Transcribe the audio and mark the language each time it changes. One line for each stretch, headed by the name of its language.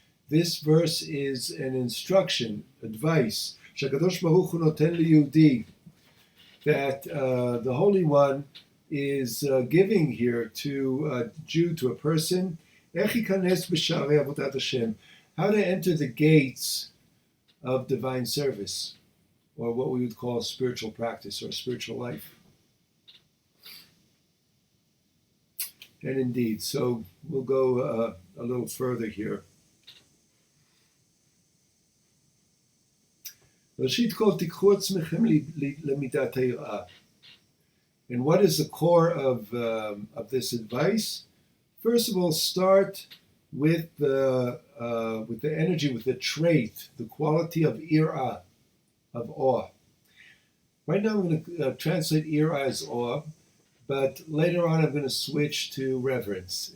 English: This verse is an instruction, advice,
Hebrew: shakadosh baruch hu noten liyehudi,
English: that the Holy One is giving here to a Jew, to a person,
Hebrew: ech yikanes b'sharei avodat Hashem,
English: how to enter the gates of divine service, or what we would call spiritual practice or spiritual life. And indeed, so we'll go a little further here.
Hebrew: ראשית כל תיקחו עצמכם למידת היראה.
English: And what is the core of this advice? First of all, start with the energy, with the trait, the quality of Yir'a, of awe. Right now I'm going to translate Yir'a as awe, but later on I'm going to switch to reverence.